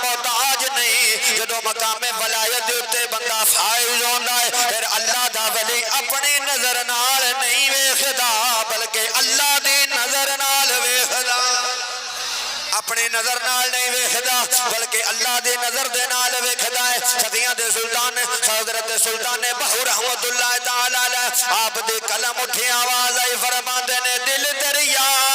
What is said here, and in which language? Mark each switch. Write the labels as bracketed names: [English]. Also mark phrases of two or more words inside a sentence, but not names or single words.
[Punjabi] ਮੋਹਤਾਜ ਨਹੀਂ ਜਦੋਂ ਮਕਾਮੇ ਵਲਾਇਤ ਦੇ ਉੱਤੇ ਬੰਦਾ ਫ਼ਾਇਜ਼ ਹੋਂਦਾ ਹੈ ਫਿਰ ਅੱਲਾਹ ਦਾ ਵਲੀ ਅਪਣੀ ਨਜ਼ਰ ਨਾਲ ਨਹੀਂ ਵੇਖਦਾ ਬਲਕਿ ਅੱਲਾਹ ਦੀ ਨਜ਼ਰ ਨਾਲ ਵੇਖਦਾ ਅਪਣੀ ਨਜ਼ਰ ਨਾਲ ਨਹੀਂ ਵੇਖਦਾ ਬਲਕਿ ਅੱਲਾਹ ਦੀ ਨਜ਼ਰ ਦੇ ਨਾਲ ਵੇਖਦਾ ਹੈ ਸਦੀਆਂ ਦੇ ਸੁਲਤਾਨ ਹਜ਼ਰਤ ਸੁਲਤਾਨ ਬਹੂ [Arabic] رحمة الله تعالى عليه [Punjabi] ਆਪ ਦੇ ਕਲਮ ਉਠੀ ਆਵਾਜ਼ ਆਈ ਫ਼ਰਮਾਂਦੇ ਨੇ ਦਿਲ ਦਰਿਆ